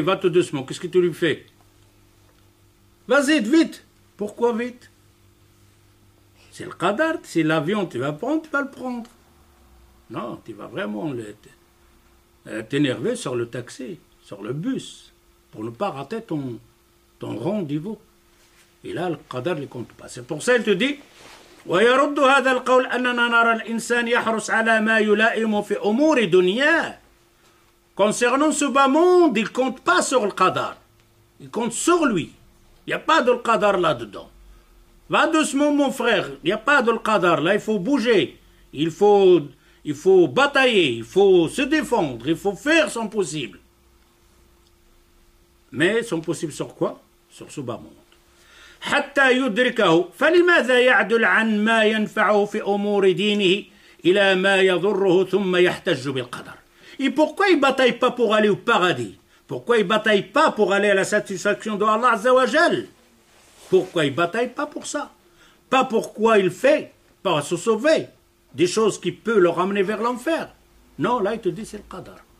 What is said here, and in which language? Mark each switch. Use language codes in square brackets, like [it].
[fr] Va tout doucement, qu'est-ce que tu lui fais? Vas-y, vite. Pourquoi vite? C'est le qadar, c'est l'avion, tu vas prendre, tu vas le prendre. Non, tu vas vraiment t'énerver sur le taxi, sur le bus, pour ne pas rater ton rendez-vous. Et là, le qadar ne compte pas. C'est pour ça qu'il te dit [ar] ويرد هذا القول أننا نرى الإنسان يحرص على ما يلائم في أمور دنياه. [fr] Concernant ce bas monde, il ne compte pas sur le qadar. Il compte sur lui. Il n'y a pas de le qadar là-dedans. Va doucement, mon frère. Il n'y a pas de le qadar. Là, il faut bouger. Il faut batailler. Il faut se défendre. Il faut faire son possible. Mais son possible sur quoi? Sur ce bas monde. [ar] حتى يدركه فلماذا يعدل عن ما ينفعه في أمور دينه إلى ما يضره ثم يحتج بالقدر. [fr] Et pourquoi il ne bataille pas pour aller au paradis? Pourquoi il ne bataille pas pour aller à la satisfaction de Allah Azza wa Jal? Pourquoi il ne bataille pas pour ça? Pas pourquoi il fait, pas se sauver, des choses qui peuvent le ramener vers l'enfer. Non, là il te dit c'est le qadar.